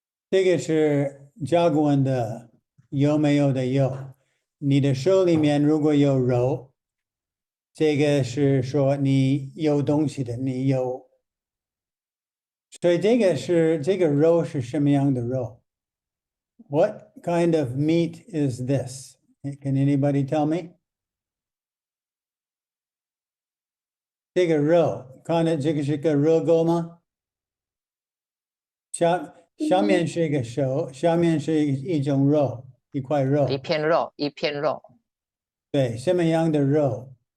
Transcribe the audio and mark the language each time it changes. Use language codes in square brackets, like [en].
[zh] 这个是甲骨文的有没有的有，你的手里面如果有肉，这个是说你有东西的，你有。所以这个肉是什么样的肉 [en] ？What kind of meat is this? Can anybody tell me? [zh] 这个肉，看到这个是个肉钩吗？下面是一个手，下面是一种肉，一块肉。一片肉，一片肉。对，什么样的肉？